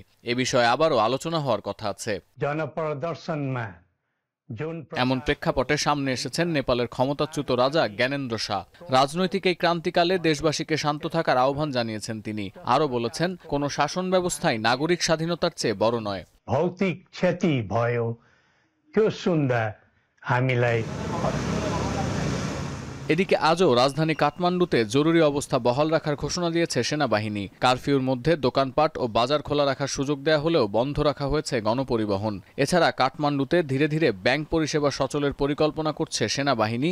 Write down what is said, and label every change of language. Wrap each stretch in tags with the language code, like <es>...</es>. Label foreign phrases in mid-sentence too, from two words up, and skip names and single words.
<bn>এ বিষয়ে আবারও আলোচনা হওয়ার কথা আছে। এমন প্রেক্ষাপটে সামনে এসেছেন নেপালের ক্ষমতাচ্যুত রাজা জ্ঞানেন্দ্র শাহ। রাজনৈতিক এই ক্রান্তিকালে দেশবাসীকে শান্ত থাকার আহ্বান জানিয়েছেন তিনি। আরও বলেছেন, কোনো শাসন ব্যবস্থাই নাগরিক স্বাধীনতার চেয়ে বড় নয়।</bn> <ne>भौतिक क्षति भयो त्यो सुन्दा हामीलाई।</ne> <bn>এদিকে আজও রাজধানী কাঠমান্ডুতে জরুরি অবস্থা বহাল রাখার ঘোষণা দিয়েছে সেনাবাহিনী। কারফিউর মধ্যে দোকানপাট ও বাজার খোলা রাখার সুযোগ দেওয়া হলেও বন্ধ রাখা হয়েছে গণপরিবহন। এছাড়া কাঠমান্ডুতে ধীরে ধীরে ব্যাংক পরিষেবা সচলের পরিকল্পনা করছে সেনাবাহিনী।</bn>